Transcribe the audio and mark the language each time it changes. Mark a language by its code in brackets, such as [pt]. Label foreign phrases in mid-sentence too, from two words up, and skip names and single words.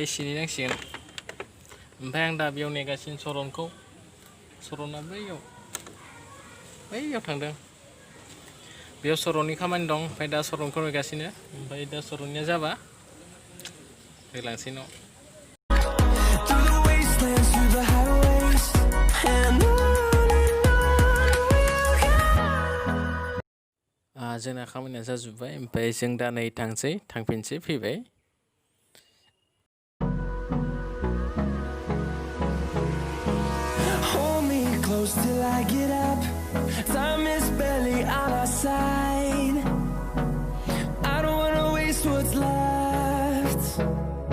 [brx] सिनि नांसिगोन ओमफ्राय आं दा बेयाव नेगासिनो सरनखौ सरना बैयाव थांदों बेयाव सरननि खामानि दं ओमफ्राय दा सरनखौ नेगासिनो ओमफ्राय दा सरननिया जाबा होलांसै न' जोंना खामानिया जाजोब्बाय ओमफ्राय जों दा नै थांफिनसै फैबाय [en] close till I get up. Time is barely on our side. I don't wanna waste what's left.